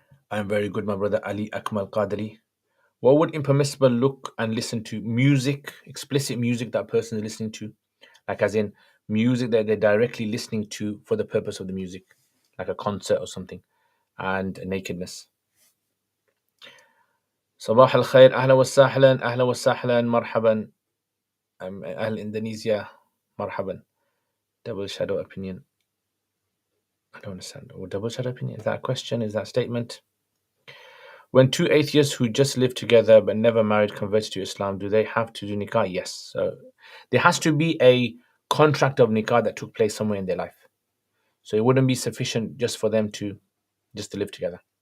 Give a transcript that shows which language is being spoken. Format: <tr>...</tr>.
<en>I'm very good, my brother Ali Akmal Qadri. What would impermissible look and listen to? Music, explicit music that person is listening to. Like as in music that they're directly listening to for the purpose of the music. Like a concert or something. And nakedness.</en> <ar>صباح الخير أهلا وسهلا أهلا وسهلا مرحبا أهل إندونيسيا مرحبا.</ar> <en>Double shadow opinion. I don't understand. Or double shadow opinion? Is that a question? Is that a statement? When two atheists who just live together but never married convert to Islam, do they have to do nikah? Yes. So there has to be a contract of nikah that took place somewhere in their life. So it wouldn't be sufficient just for them to live together.</en>